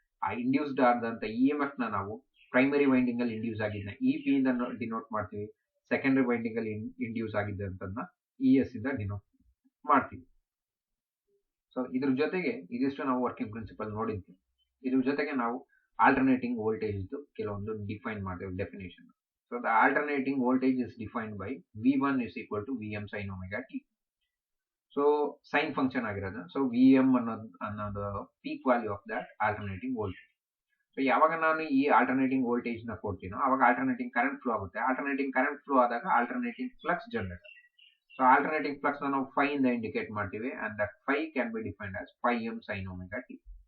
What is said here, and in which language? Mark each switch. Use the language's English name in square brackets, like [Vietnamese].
[Kannada] ಆ ಇಂಡ್ಯೂಸ್ಡ್ ಆದಂತ E M F ನ ನಾವು ಪ್ರೈಮರಿ ವೈಂಡಿಂಗ್ ಅಲ್ಲಿ ಇಂಡ್ಯೂಸ್ ಆಗಿದ್ದ ಇ ಪಿ ಇಂದ ಡಿನೋಟ್ ಮಾಡ್ತೀವಿ, ಸೆಕೆಂಡರಿ ವೈಂಡಿಂಗ್ ಅಲ್ಲಿ ಇಂಡ್ಯೂಸ್ ಆಗಿದ್ದಂತನ್ನ ಇ ಎಸ್ ಇಂದ ಡಿನೋಟ್ ಮಾಡ್ತೀವಿ. ಸೊ ಇದ್ರ ಜೊತೆಗೆ ಇದಿಷ್ಟು ನಾವು ವರ್ಕಿಂಗ್ ಪ್ರಿನ್ಸಿಪಲ್ ನೋಡಿದ್ವಿ. ಇದ್ರ ಜೊತೆಗೆ ನಾವು ಆಲ್ಟರ್ನೇಟಿಂಗ್ ವೋಲ್ಟೇಜ್ ಕೆಲವೊಂದು ಡಿಫೈನ್ ಮಾಡ್ತೇವೆ definition. [English] So the alternating voltage is defined by V1 is equal to Vm sin omega t. [Kannada] So sine function ಆಗಿರೋದು. [English] So Vm ಅನ್ನೋದು peak value of that alternating voltage. [Kannada] So ಯಾವಾಗ ನಾನು ಈ alternating voltage ನ ಕೊಡ್ತೀನೋ ಅವಾಗ alternating current flow ಆಗುತ್ತೆ. Alternating current flow ಆದಾಗ alternating flux generate. So alternating flux ನಾವು ಫೈ ಇಂದ ಇಂಡಿಕೇಟ್ ಮಾಡ್ತೀವಿ [English] And that phi can be defined as m sin omega t.